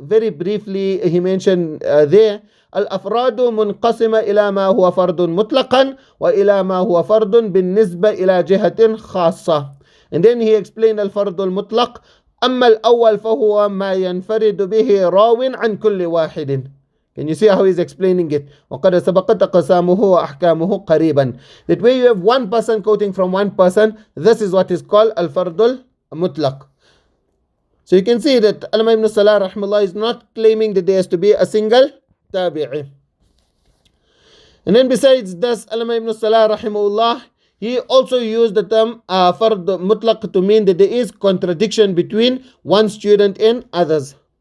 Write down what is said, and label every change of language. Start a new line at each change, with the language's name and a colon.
English: Very briefly he mentioned there,
Arabic: الأفراد منقسمة إلى ما هو فرد مطلقا وإلى ما هو فرد بالنسبة إلى جهة خاصة.
English: And then he explained الفرد المطلق.
Arabic: أما الأول فهو ما ينفرد به راو عن كل واحد.
English: Can you see how he's explaining it?
Arabic: وقد سبقت أقسامه وأحكامه قريبا.
English: That way you have one person quoting from one person, this is what is called الفرد المطلق. So you can see that Alama ibn Salah rahimahullah is not claiming that there has to be a single tabi'i. And then besides this, Alama ibn Salah rahimahullah, he also used the term Fard Mutlaq to mean that there is contradiction between one student and others.